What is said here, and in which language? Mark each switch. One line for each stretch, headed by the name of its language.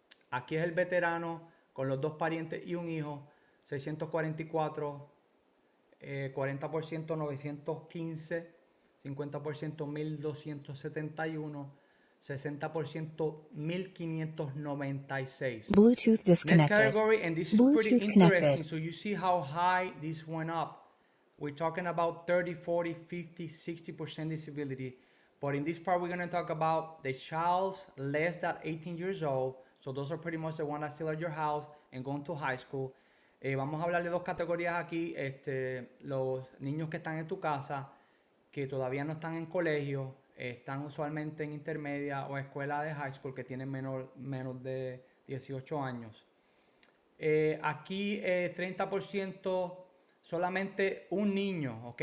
Spanish: Aquí es el veterano con los dos parientes y un hijo, 644, 40%, 915, 50%, 1,271, 60%, 1,596.
English: Bluetooth disconnected. Next category, and this is Bluetooth pretty interesting. connected. So you see how high this went up. We're talking about 30, 40, 50, 60% disability. But in this part, we're going to talk about the child's less than 18 years old. So those are pretty much the ones that still at your house and going to high school.
Spanish: Vamos a hablar de dos categorías aquí. Los niños que están en tu casa, que todavía no están en colegio, están usualmente en intermedia o escuela de high school, que tienen menos de 18 años. Aquí 30% solamente un niño, ¿ok?